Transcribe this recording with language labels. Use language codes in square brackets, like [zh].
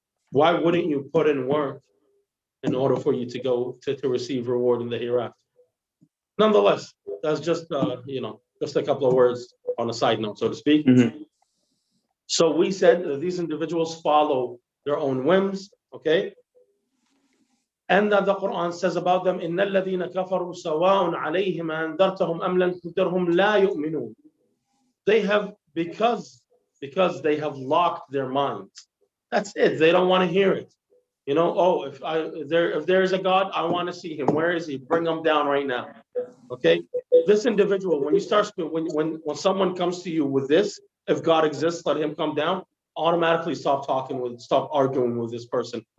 [en] Why wouldn't you put in work in order for you to go to receive reward in the hereafter? Nonetheless, that's just just a couple of words on a side note, so to speak. Mm-hmm. So we said that these individuals follow their own whims, okay? And that the Quran says about them, [ar] إِنَّ الَّذِينَ كَفَرُوا سَوَاءٌ عَلَيْهِمْ أَنذَرْتَهُمْ أَمْ لَمْ تُنذِرْهُمْ لَا يُؤْمِنُونَ. [en] They have because they have locked their minds. That's it. They don't want to hear it. You know, oh, if there is a God, I want to see him. Where is he? Bring him down right now. Okay. This individual, when you start when someone comes to you with this, if God exists, let him come down, automatically stop arguing with this person.